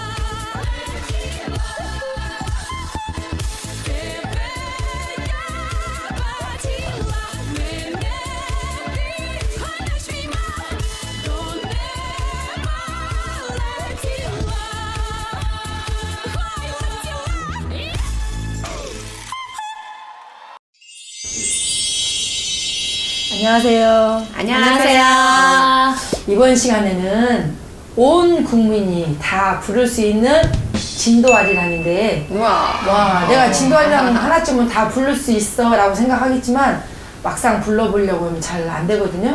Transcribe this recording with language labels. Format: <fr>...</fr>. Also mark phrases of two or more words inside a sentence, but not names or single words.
<uk>Тебе я бачила, мене ти гониш війна, до неба летіла. Ой, летіла.</uk> <ko>안녕하세요. 안녕하세요. 이번 시간에는 온 국민이 다 부를 수 있는 진도아리랑인데, 와, 내가 진도아리랑 하나쯤은 다 부를 수 있어 라고 생각하겠지만 막상 불러보려고 하면 잘 안 되거든요.</ko>